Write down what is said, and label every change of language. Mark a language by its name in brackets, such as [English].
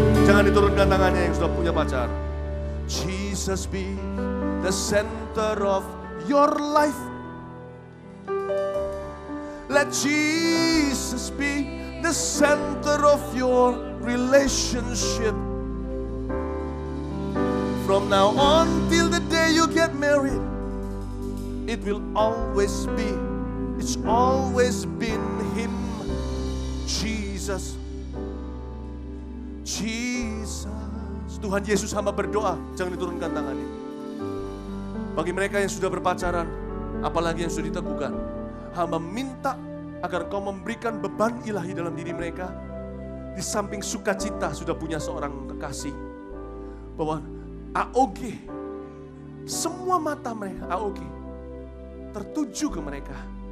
[Indonesian] Jangan diturunkan tangannya yang sudah punya pacar. [English] Jesus be the center of your life. Let Jesus be the center of your relationship. From now on till the day you get married, it will always be, it's always been Him, Jesus. Jesus. [Indonesian] Tuhan Yesus, hamba berdoa, jangan diturunkan tangannya. Bagi mereka yang sudah berpacaran, apalagi yang sudah diteguhkan, hamba minta agar Kau memberikan beban ilahi dalam diri mereka. Di samping sukacita sudah punya seorang kekasih, bahwa AOG, semua mata mereka AOG tertuju ke mereka.